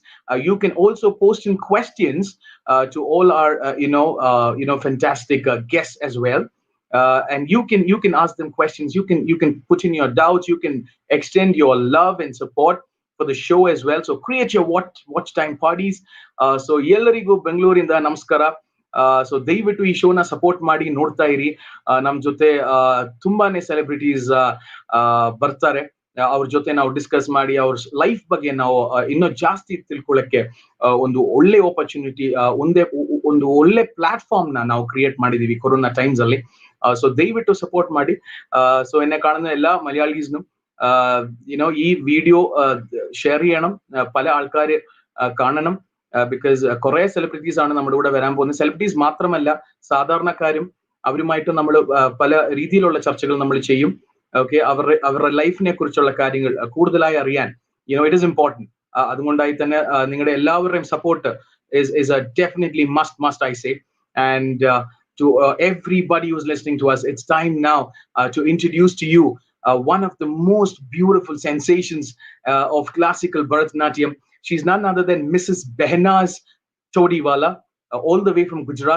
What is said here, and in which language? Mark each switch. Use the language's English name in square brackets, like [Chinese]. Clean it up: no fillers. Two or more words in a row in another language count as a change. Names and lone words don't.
[English] You can also post in questions to all our, fantastic guests as well. And you can ask them questions. You can put in your doubts. You can extend your love and support for the show as well. So create your watch time parties. [Kannada] So ಎಲ್ಲರಿಗೂ ಬೆಂಗಳೂರಿಂದ ನಮಸ್ಕಾರ. ಸೊ ದಯವಿಟ್ಟು ಈ ಶೋನ ಸಪೋರ್ಟ್ ಮಾಡಿ ನೋಡ್ತಾ ಇರಿ. ನಮ್ ಜೊತೆ ತುಂಬಾನೇ ಸೆಲೆಬ್ರಿಟೀಸ್ ಬರ್ತಾರೆ. ಅವ್ರ ಜೊತೆ ನಾವು ಡಿಸ್ಕಸ್ ಮಾಡಿ ಅವ್ರ ಲೈಫ್ ಬಗ್ಗೆ ನಾವು ಇನ್ನೂ ಜಾಸ್ತಿ ತಿಳ್ಕೊಳ್ಳಕ್ಕೆ ಒಂದು ಒಳ್ಳೆ ಆಪರ್ಚುನಿಟಿ, ಒಂದು ಒಳ್ಳೆ ಪ್ಲಾಟ್ಫಾರ್ಮ್ ನಾವು ಕ್ರಿಯೇಟ್ ಮಾಡಿದೀವಿ [English] corona times [Kannada] ಅಲ್ಲಿ. ಸೊ ದಯವಿಟ್ಟು ಸಪೋರ್ಟ್ ಮಾಡಿ. [Malayalam] സോ എന്നെ കാണുന്ന എല്ലാ മലയാളീസിനും ഈ വീഡിയോ ഷെയർ ചെയ്യണം, പല ആൾക്കാർ കാണണം. ബിക്കോസ് കുറെ സെലിബ്രിറ്റീസ് ആണ് നമ്മുടെ കൂടെ വരാൻ പോകുന്നത്. സെലിബ്രിറ്റീസ് മാത്രമല്ല, സാധാരണക്കാരും അവരുമായിട്ട് നമ്മൾ പല രീതിയിലുള്ള ചർച്ചകൾ നമ്മൾ ചെയ്യും. ഓക്കെ, അവരുടെ ലൈഫിനെ കുറിച്ചുള്ള കാര്യങ്ങൾ കൂടുതലായി അറിയാൻ [English] it is important. [Malayalam] അതുകൊണ്ടായി തന്നെ നിങ്ങളുടെ എല്ലാവരുടെയും സപ്പോർട്ട് [English] is a definitely must I say. And to everybody who's listening to us, it's time now to introduce to you one of the most beautiful sensations of classical Bharatnatyam. She's none other than Mrs. BEHNAZ TODIWALA, all the way from Gujarat.